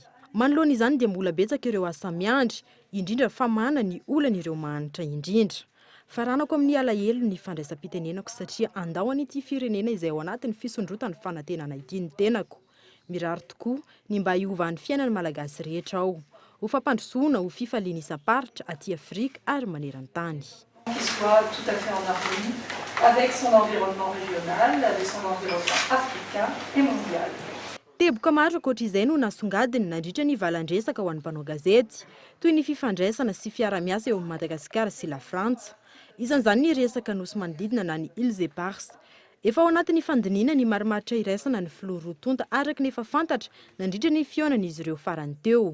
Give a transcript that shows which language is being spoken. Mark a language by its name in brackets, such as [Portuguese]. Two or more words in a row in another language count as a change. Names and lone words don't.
[Malagasy] Manoloana izany dia mbola betsaka ireo asa miandry, indrindra fa mana ny olan'ireo mahanitra indrindra. Faranako amin'ny alahelo ny fandraisam-pitenenako satria andao an'ity firenena izay ao anatin'ny fisondrotany fanantenana ity ny tenako. Mirary tokoa ny mba hiovan'ny fiainany malagasy rehetra ao. Ho fampandrosoana ho fifaliana isa-paritra aty Afrika ary maneran-tany. [French] Qu'il soit tout à fait en harmonie avec son environnement régional, avec son environnement africain et mondial. [Malagasy] Teboka maro ankoatr'izay no nasongadiny nandritra ny valandresaka ho an'ny mpanao gazety, toy ny fifandraisana sy fiara-miasa eo amin'ny Madagasikara sy la Frantsa. Isan'izany ny resaka nosy manodidina na ny Îles Éparses. Efa ao anatin'ny fandiniana ny marimaritra iraisana ny filorotonta araka ny efa fantatra nandritra ny fionan'izy ireo farany teo.